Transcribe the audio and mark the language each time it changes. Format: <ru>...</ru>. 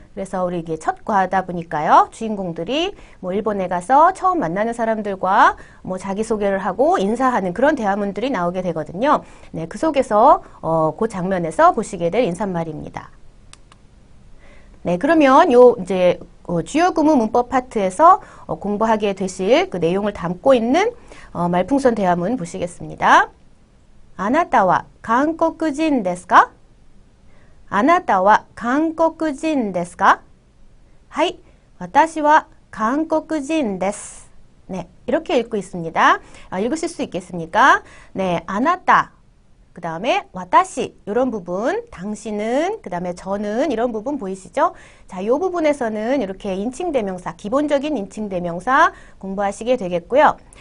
<ko>그래서 우리 이게 첫 과다 보니까요. 주인공들이 뭐 일본에 가서 처음 만나는 사람들과 뭐 자기소개를 하고 인사하는 그런 대화문들이 나오게 되거든요. 네, 그 속에서 그 장면에서 보시게 될 인사말입니다. 네, 그러면 요 이제 주요 구문 문법 파트에서 공부하게 되실 그 내용을 담고 있는 말풍선 대화문 보시겠습니다.</ko> <ja>あなたは韓国人ですか?あなたは韓国人ですか? はい、私は韓国人です.</ja> <ko>네, 이렇게 읽고 있습니다. 읽으실 수 있겠습니까? 네, あなた, 그 다음에 와타시 이런 부분, 당신은, 그 다음에 저는 이런 부분 보이시죠? 자, 이 부분에서는 이렇게 인칭대명사, 기본적인 인칭대명사 공부하시게 되겠고요.</ko>